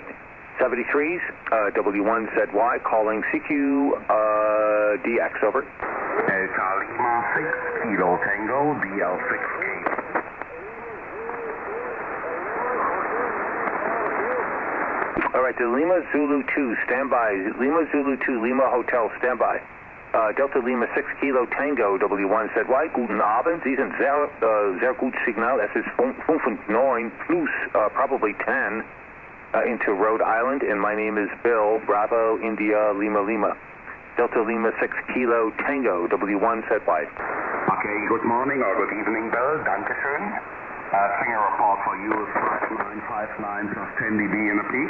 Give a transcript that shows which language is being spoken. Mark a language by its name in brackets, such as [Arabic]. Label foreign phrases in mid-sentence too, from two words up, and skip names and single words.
[English] 73s, W1ZY, calling CQ DX, over. Delta Lima 6 Kilo Tango, DL6K. All right, the Lima Zulu 2, standby. Lima Zulu 2, Lima Hotel, standby. Delta Lima 6 Kilo Tango, W1ZY, [German] guten Abend. Sie sind sehr gut Signal. Es ist [English] 5.9 plus, probably 10, into Rhode Island, and my name is Bill, Bravo, India, Lima, Lima. Delta Lima 6 Kilo Tango, W1ZY. Okay, good morning or good evening, Bill. [German] Dankeschön. [English] Singer report for you is 5959 plus 10 dB in a peak.